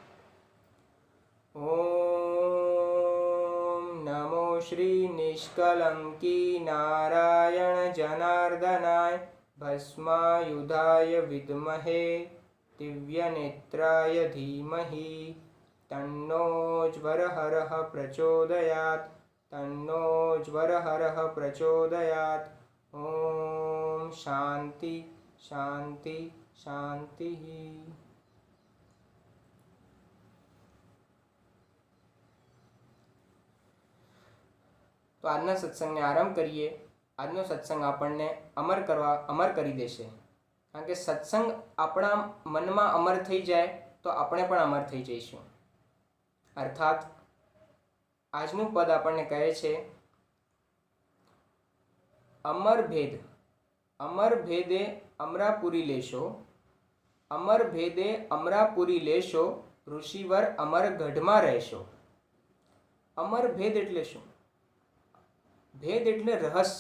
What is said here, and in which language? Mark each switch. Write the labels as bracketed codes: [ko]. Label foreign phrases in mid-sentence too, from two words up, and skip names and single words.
[sa] ઓમ નમો શ્રી નિષ્કલંકી નારાયણ જનાર્દનાય ભસ્માયુધાય વિદ્મહે દિવ્યનેત્રાય ધીમહિ તન્નો જ્વરહરઃ પ્રચોદયાત तन्नो ज्वरहरः प्रचोदयात्। ओम शांति शांति शांति। [gu] તો આજના સત્સંગ ને આરંભ કરીએ। આજનો સત્સંગ આપણને અમર કરી દેશે, કારણ કે સત્સંગ આપણા મન માં અમર થઈ જાય તો આપણે પણ અમર થઈ જઈશું। अर्थात આજનું પદ આપણને કહે છે અમર ભેદે અમરાપુરી લેશો, અમર ભેદે અમરાપુરી લેશો, ઋષિવર અમર ગઢમાં રહેશો। અમર ભેદ એટલે શું? ભેદ એટલે રહસ્ય।